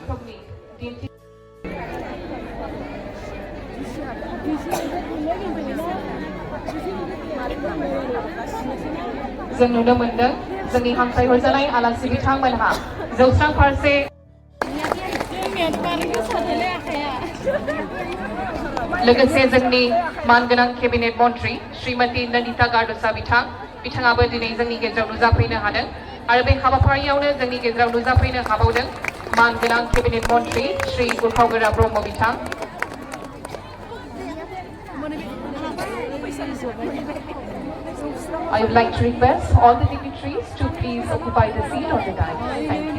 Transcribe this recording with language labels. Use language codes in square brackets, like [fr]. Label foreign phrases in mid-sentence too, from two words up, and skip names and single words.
[brx] जों नुनो मोनदों जोंनि हांख्रायहरजानाय आलासि बिथांमोनहा जौस्रां फारसे लोगोसे जोंनि मानगोनां केबिनेट मन्त्रि श्रीमती नन्दिता गारदसा बिथाङाबो दिनै जोंनि गेजेराव नुजाफैनो हादों। आरो बे हाबाफारियावनो जोंनि गेजेराव नुजाफैनो हाबावदों मानगोनां केबिनेट मन्त्रि श्री उरखावगोरा ब्रह्म बिथां। [en] I would like to request all the dignitaries to please occupy the seat on the dais. Thank you.